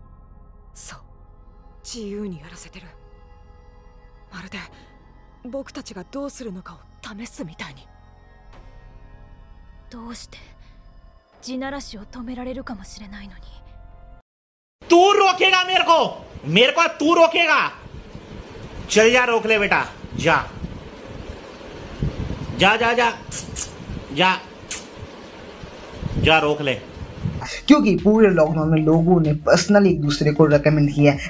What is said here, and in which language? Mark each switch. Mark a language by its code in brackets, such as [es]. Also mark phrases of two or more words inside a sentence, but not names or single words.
[ja] 自由にやらせてる。まるで僕たちがどうするのかを試すみたいに。どうして地ならしを止められるかもしれないのに。 [hi] तू रोकेगा मेरे को तू रोकेगा? चल जा, रोक ले बेटा, जा जा जा जा जा जा, रोक ले। क्योंकि पूरे लॉकडाउन में लोगों ने पर्सनली एक दूसरे को रेकमेंड किया है।